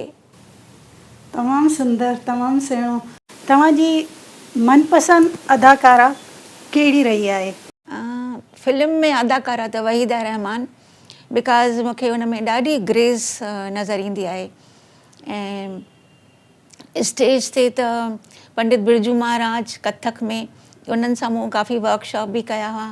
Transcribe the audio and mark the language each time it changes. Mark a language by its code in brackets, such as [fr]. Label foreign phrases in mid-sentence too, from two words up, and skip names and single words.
[sd] तमामु सुंदर, तमामु सुहिणो। तव्हांजी मनपसंदि अदाकारा कहिड़ी रही आहे? फिल्म में अदाकारा त वहीदा रहमान, बिकॉज़ मूंखे हुन में ॾाढी ग्रेस नज़र ईंदी आहे। ऐं स्टेज ते त पंडित बिरजू महाराज कथक में, उन्हनि सां मूं काफ़ी वर्कशॉप बि कया हुआ।